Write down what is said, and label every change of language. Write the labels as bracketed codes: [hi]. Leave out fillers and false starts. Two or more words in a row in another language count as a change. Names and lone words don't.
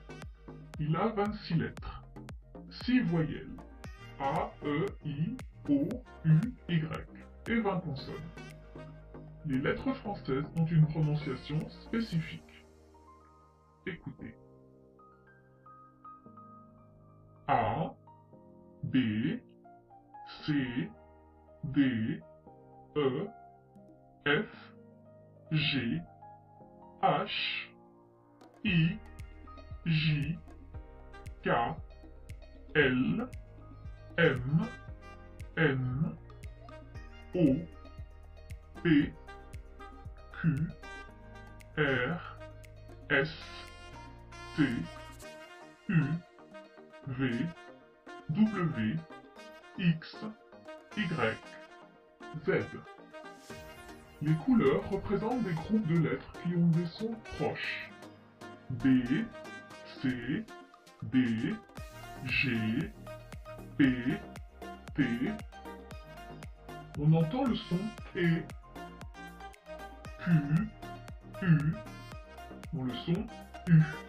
[fr] Il a 26 lettres, 6 voyelles, A, E, I, O, U, Y, et 20 consonnes. Les lettres françaises ont une prononciation spécifique. Écoutez. A, B, C, D, E, F, G, H, I, J, K, L, M, N, O, P, Q, R, S, T, U, V, W, X, Y, Z. Les couleurs représentent des groupes de lettres qui ont des sons proches. B, C, D, G, P, T. On entend le son E, Q, U, ou le son U.